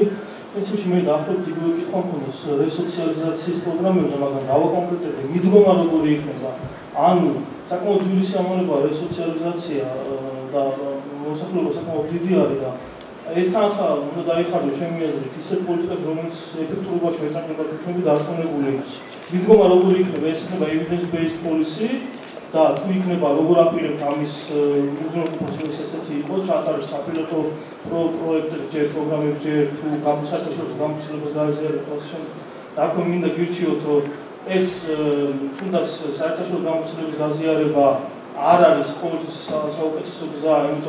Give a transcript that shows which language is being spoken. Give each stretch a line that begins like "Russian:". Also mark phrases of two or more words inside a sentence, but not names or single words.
Georgian: პრინციპში მე დაახლოებით იგივე კითხვა მქონდეს რესოციალიზაციის პროგრამებზე, მაგრამ დავაკონკრეტებდი, მიდგომა როგორი იქნება. ანუ საკმაოდ ძვირი სიამოვნებაა რესოციალიზაცია და მოსახლეობა საკმაოდ დიდი არის და ეს თანხა უნდა დაიხარჯოს ჩემი აზრით ისეთ პოლიტიკაში, რომელიც ეფექტურობაში მეტანება თვითონი დარწმუნებული. მიდგომა როგორ იქნება, ეს იქნება
English: evidence based policy
Georgian: და თუ იქნება როგორ აპირებთ ამის უზრუნველყოფას ესეთი იყოს, ჩატარდეს საპილოტო პროექტები, ჯერ პროგრამები, ჯერ თუ საერთაშორისო გამოცდილებას გააზიარებთ ასე შემდეგ. და აქვე მინდა გირჩიოთ, რომ ეს თუნდაც საერთაშორისო გამოცდილების გაზიარება არ არის ყოველთვის საუკეთესო გზა, იმიტომ